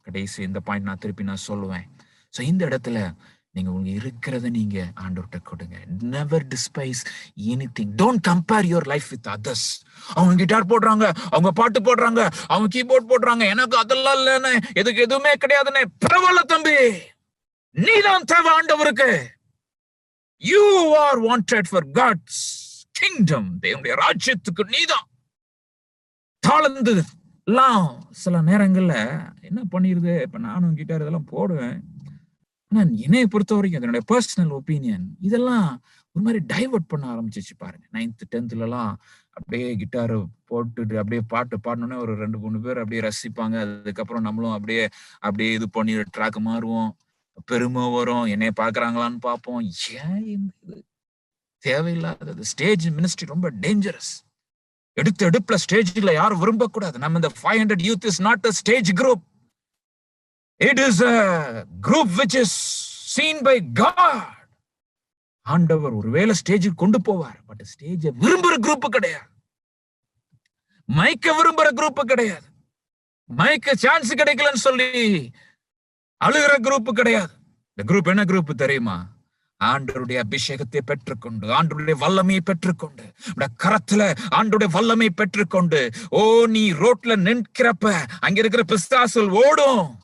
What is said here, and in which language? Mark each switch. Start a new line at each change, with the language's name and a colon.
Tamil: கடைசி இந்த பாயிண்ட் நான் திருப்பி சொல்லுவேன். சோ இந்த இடத்துல நீங்க உங்க இருக்கிறத நீங்க ஆண்டவர்கிட்ட கொடுங்க.
English: Never despise anything. Don't compare your life with others.
Tamil: அவங்க கிட்டார் போடுறாங்க, அவங்க பாட்டு போடுறாங்க, அவங்க கீபோர்ட் போடுறாங்க, எனக்கு அதெல்லாம் இல்லைன்னு, எதுக்கு எதுவுமே கிடையாதுன்னு. பரவாயில்ல தம்பி, நீதான் தேவை ஆண்டவருக்கு.
English: You are wanted for God's kingdom.
Tamil: தேவனுடைய ராஜ்யத்துக்கு நீதான். தாளந்து எல்லாம் சில நேரங்கள்ல என்ன பண்ணிருது, இப்ப நானும் கிட்டார் இதெல்லாம் போடுவேன், ஆனா என்னைய பொறுத்த வரைக்கும் அதனுடைய பர்சனல் ஒப்பீனியன் இதெல்லாம் ஒரு மாதிரி டைவர்ட் பண்ண ஆரம்பிச்சிச்சு பாருங்க. 9th 10th எல்லாம் அப்படியே கிட்டாரு போட்டுட்டு அப்படியே பாட்டு பாடணுன்னே ஒரு 2-3 பேர் அப்படியே ரசிப்பாங்க. அதுக்கப்புறம் நம்மளும் அப்படியே இது பண்ணி ட்ராக் மாறுவோம், பெருமை வரும், என்னைய பாக்குறாங்களான்னு பார்ப்போம். ஏன் இது தேவையில்லாதது? ஸ்டேஜ் மினிஸ்ட்ரி ரொம்ப டேஞ்சரஸ். எடுப்புல ஸ்டேஜ்ல யாரும் விரும்பக்கூடாது. நம்ம இந்த
English: 500 youth is not a stage group. It is a group which is seen by God.
Tamil: ஆண்டவர் ஒருவேளை ஸ்டேஜுக்கு கொண்டு போவார், பட் ஸ்டேஜ் விரும்புற குரூப் கிடையாது, மைக்க விரும்புற குரூப் கிடையாது, மைக்க சான்ஸ் கிடைக்கலன்னு சொல்லி அழுகிற குரூப் கிடையாது. இந்த குரூப் என்ன குரூப் தெரியுமா? ஆண்டவருடைய அபிஷேகத்தை பெற்றுக்கொண்டு, ஆண்டவருடைய வல்லமையை பெற்றுக்கொண்டு, கரத்துல ஆண்டவருடைய வல்லமை பெற்றுக்கொண்டு, நீ ரோட்ல நிற்கிறப்ப அங்க இருக்கிற பிசாசுகள் ஓடும்.